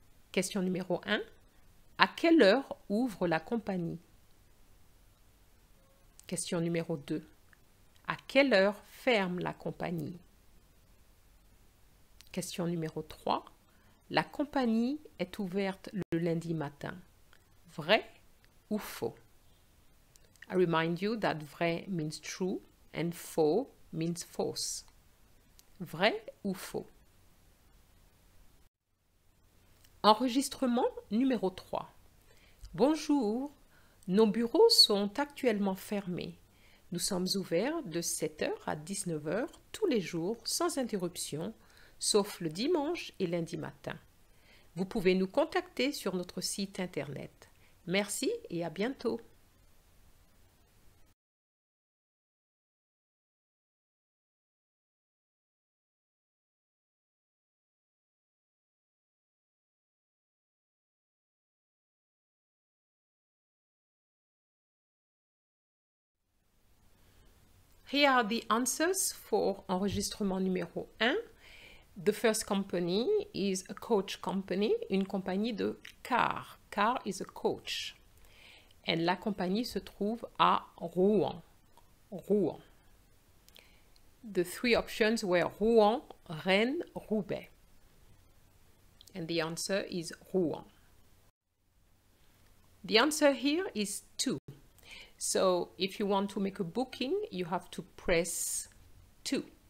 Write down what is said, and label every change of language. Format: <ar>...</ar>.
<fr>Question numéro 1. À quelle heure ouvre la compagnie? Question numéro 2. À quelle heure ferme la compagnie? Question numéro 3. La compagnie est ouverte le lundi matin. Vrai ou faux?</fr> <en>I remind you that vrai means true and faux means false.</en> <fr>Vrai ou faux? Enregistrement numéro 3. Bonjour, nos bureaux sont actuellement fermés. Nous sommes ouverts de 7 h à 19 h tous les jours sans interruption, sauf le dimanche et lundi matin. Vous pouvez nous contacter sur notre site internet. Merci et à bientôt.</fr> <en>Here are the answers for</en> <fr>enregistrement numéro 1.</fr> <en>The first company is a coach company,</en> <fr>une compagnie de car.</fr> <en>Car is a coach.</en> <fr>And la compagnie se trouve à Rouen. Rouen.</fr> <en>The 3 options were Rouen, Rennes, Roubaix. And the answer is Rouen. The answer here is 2. So if you want to make a booking, you have to press 2.</en>